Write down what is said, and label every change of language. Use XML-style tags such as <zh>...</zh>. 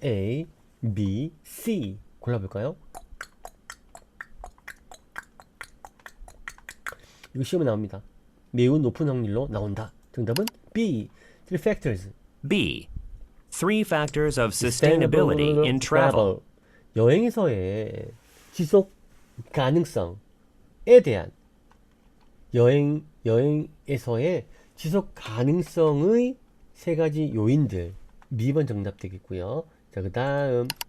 <ko>A, B, C 골라볼까요? 이거 시험에 나옵니다. 매우 높은 확률로 나온다. 정답은 B.</ko> <en>Three factors.</en> <ko>B.</ko> <en>3 factors of sustainability in travel.</en> <ko>여행에서의 지속 가능성에 대한 여행에서의 지속 가능성의 세 가지 요인들. B번 정답 되겠고요. 자, 그 다음</ko>